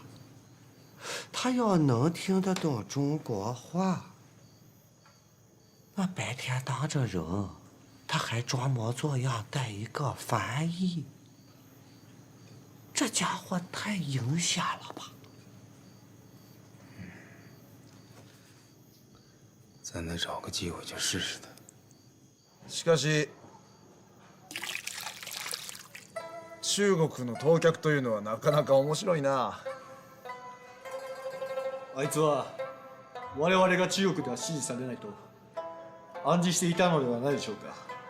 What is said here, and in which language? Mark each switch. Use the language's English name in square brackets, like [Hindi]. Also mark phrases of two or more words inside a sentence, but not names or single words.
[Chinese] 他要能听得懂中国话，那白天当着人，他还装模作样带一个翻译，这家伙太阴险了吧？咱得找个机会去试试他。 [Japanese] しかし中国の当客というのはなかなか面白いな。あいつは我々が中国では支持されないと暗示していたのではないでしょうか。